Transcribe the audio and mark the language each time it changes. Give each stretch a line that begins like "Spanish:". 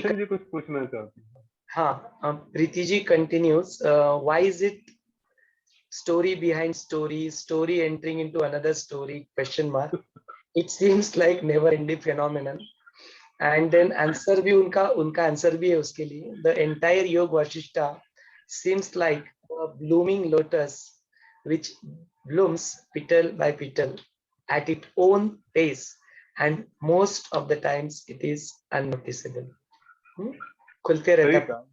Hindi: रोशन जी कुछ पूछना चाहती हैं? हाँ, Preeti ji
English: continues. Why is it story behind story entering into another story? Question mark. It seems like never-ending phenomenon. And then
Hindi: answer भी उनका answer भी है उसके लिए.
English: The entire Yoga Vasishtha seems like a blooming lotus which blooms petal by petal at its own pace, and most of the times it is unnoticeable.
Hindi: खुलते रहता है.